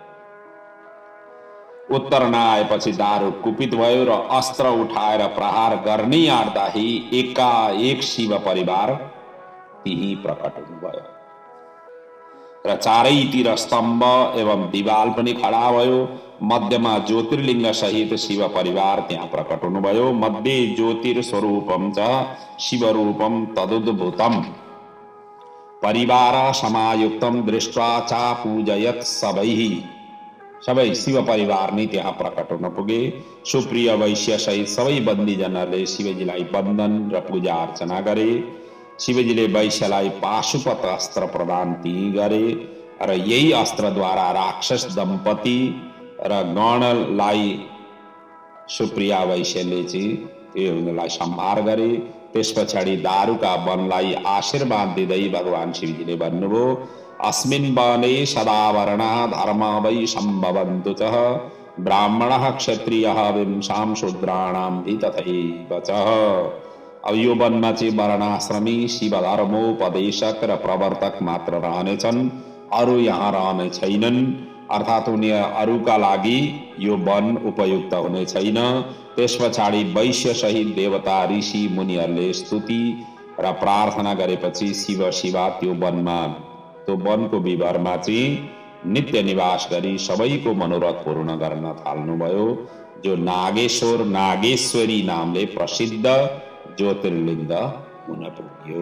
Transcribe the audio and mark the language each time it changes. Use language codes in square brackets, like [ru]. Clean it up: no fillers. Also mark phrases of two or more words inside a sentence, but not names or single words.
[ne] उत्तर नआएपछि दारुक कुपित भयो र अस्त्र उठाएर प्रहार गर्नै आँट्दा एकाएक शिव परिवार त्यही प्रकट हुनुभयो र चारैतिर स्तम्भ एवं दिवाल पनि खडा भयो। मध्यमा ज्योतिर्लिङ्ग सहित शिव परिवार त्यहाँ प्रकट हुनुभयो। [sa] मध्ये ज्योतिर्स्वरूपम च शिवरूपम तदुद्भूतम परिवार समायुक्तम दृष्ट्वा चा पूजयत [ne] सबै शिव परिवार नै त्यहाँ प्रकट हुन पुगे। सुप्रिय वैश्य सहित सबै बन्दीजनहरूले शिवजीलाई वन्दन र पूजा अर्चना गरे। शिवजीले वैश्यलाई पाशुपत अस्त्र प्रदान गरे र यही अस्त्रद्वारा राक्षस दम्पति र गणलाई सुप्रिया वैश्यले चाहिँ उनीलाई संहार गरे। त्यस पछाडि दारुका वनलाई आशीर्वाद दिँदै भगवान शिवजीले भन्नुभयो, [sa] अस्मिन् वने सदावरणा धर्म वै सम्भवन्तु च ब्राह्मणः क्षत्रियः विंशां शूद्राणां हि तथैव च। [ne] अब यो वनमा चाहिँ वर्णाश्रमी शिव धर्मोपदेशक र प्रवर्तक मात्र रहनेछन्, अरू यहाँ रहने छैनन्। अर्थात् अरूका लागि यो वन उपयुक्त हुने छैन। त्यस पछाडि वैश्य सहित देवता ऋषि मुनिहरूले स्तुति र प्रार्थना गरेपछि शिवा त्यो वनको विवरमा चाहिँ नित्य निवास गरी सबैको मनोरथ पूर्ण गर्न थाल्नुभयो, जो नागेश्वर नागेश्वरी नामले प्रसिद्ध ज्योतिर्लिङ्ग हुन पुग्यो।